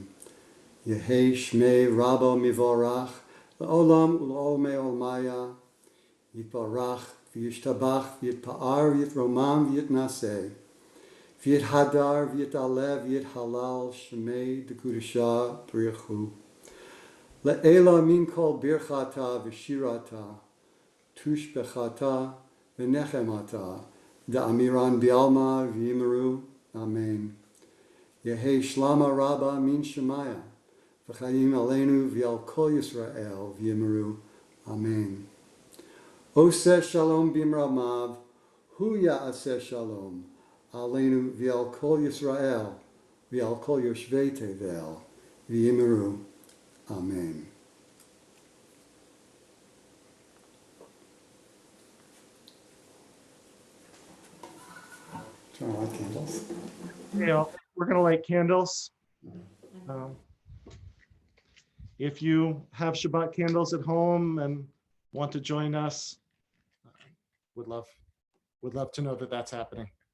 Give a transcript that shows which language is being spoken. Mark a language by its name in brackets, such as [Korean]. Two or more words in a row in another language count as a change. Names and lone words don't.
[Aramaic] יהא שמיה רבא מברך לעלם ולעלמי עלמיא, יתברך וישתבח ויתפאר ויתרומם ויתנשא, ויתהדר ויתעלה ויתהלל שמיה דקודשא בריך הוא. לעלא מן כל ברכתא ושירתא, תשבחתא ונחמתא, דאמירן בעלמא ואמרו, אמן. יהא שלמא רבא מן שמיא, וחיים עלינו ועל כל ישראל ואמרו. Amen. [Hebrew] עושה שלום במרומיו, הוא יעשה שלום, עלינו ועל כל ישראל, ועל כל יושבי תבל, ואמרו. [English] Amen. Turn on light candles. Yeah, we're going to light candles. If you have Shabbat candles at home and want to join us, would love to know that that's happening.